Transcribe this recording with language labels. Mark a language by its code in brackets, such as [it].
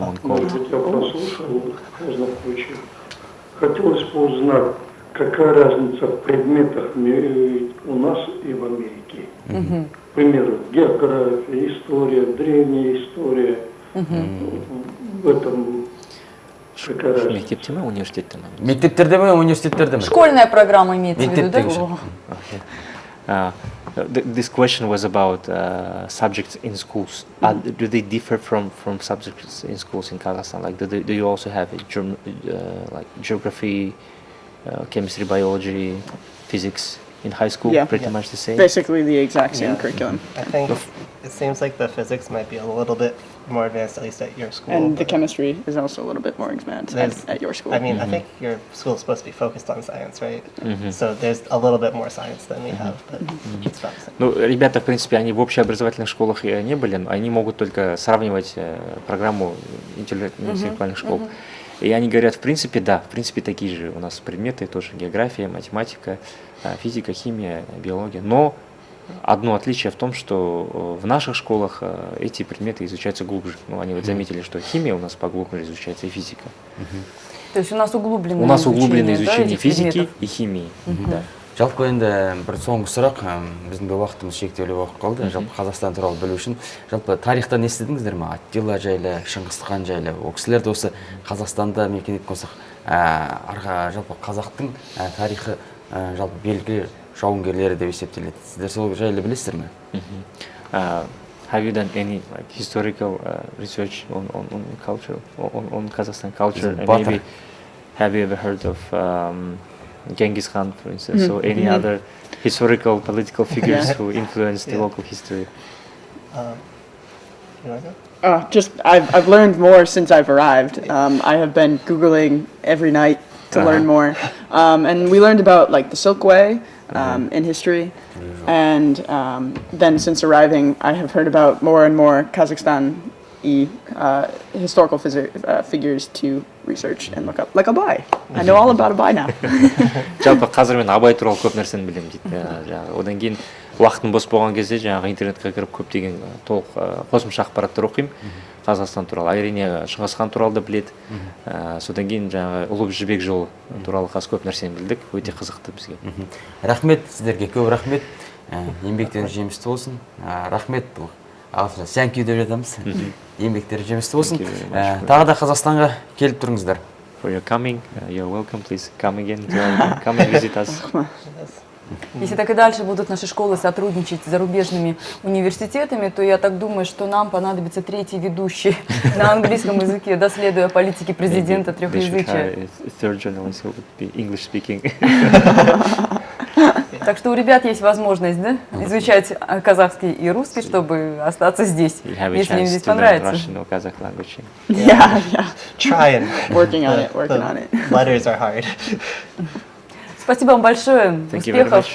[ru] Может быть, я прослушал в каждом случае. Хотелось бы узнать, какая разница в предметах у нас и в Америке. К примеру, география, история, древняя история. В этом какая разница? [kk] Мектепте ме, университетте ме? Мектептерде ме, университеттерде ме? [ru] Школьная программа имеется в виду, да? [kk] Мектептегіше. [en] This question was about subjects in schools. Do they differ from subjects in schools in Kazakhstan? Like, do you also have like geography, chemistry, biology, physics in high school? Yeah. Pretty much the same. Basically the exact same curriculum. I think it seems like the physics might be a little bit more advanced, at least at your school. And the but chemistry is also a little bit more advanced at your school. I mean, I think your school is supposed to be focused on science, right? So there's a little bit more science than we have, but it's about the same. [ru] Ну, ребята, в принципе, они в общеобразовательных школах и не были, но они могут только сравнивать программу интеллектуальных школ. И они говорят, в принципе, да, в принципе, такие же у нас предметы, тоже география, математика, физика, химия, биология. Но одно отличие в том, что в наших школах эти предметы изучаются глубже. Ну, они вот заметили, что химия у нас поглубже изучается и физика. То есть у нас углубленное изучение физики и химии. Да. [kk] Жалпы енді бір соңғы сұрақ, біздің де уақытымыз шектеулі болып қалды. Жалпы Қазақстан туралы білу үшін, жалпы тарихтан естідіңіздер ме? Аттила жайлы, Шыңғысхан жайлы. Ол кісілерді осы Қазақстанда мекен еткен болсақ, жалпы қазақтың тарихы жалпы белгілі жауынгерлері деп есептеледі. Сіздер сол жайлы білесіздер ме? have you done any like historical research on culture, on Kazakhstan culture? And Butter. maybe have you ever heard of Genghis Khan, for instance, or any other historical political figures who influenced the local history? You want to go? Just I've learned more since I've arrived. I have been Googling every night to learn more, and we learned about like the Silk Way in history, and then since arriving, I have heard about more and more Kazakhstan historical figures to research and look up, like Abai. I know all about Abai now. Жалпы қазір мен Абай туралы көп нәрсені білемін дейді. Жаңағы одан кейін уақытым бос болған кезде жаңағы интернетке кіріп көптеген толық қосымша ақпараттар оқимын Қазақстан туралы. Әрине Шыңғыс хан туралы да біледі. Содан кейін жаңағы Ұлы Жібек жолы туралы қазір көп нәрсені білдік. Өте қызықты бізге. Рахмет сіздерге, көп рахмет. Еңбектеріңіз жемісті болсын. Рахмет бұл. Ағылшынша [en] thank you [kk] деп жатамыз. Еңбектері жемісті болсын. Тағы да Қазақстанға келіп тұрыңыздар. [en] For your coming, you're welcome. Please come again. Come and visit us. [ru] Если так и дальше будут наши школы сотрудничать с зарубежными университетами, то я так думаю, что нам понадобится третий ведущий на английском языке, доследуя политики президента трехязычия. [en] Third journalist who would be English speaking. [ru] Так что у ребят есть возможность, да, изучать казахский и русский, чтобы остаться здесь, если им здесь понравится. [en] Yeah. Trying. Working on it. Letters are hard. [ru] Спасибо вам большое. Успехов.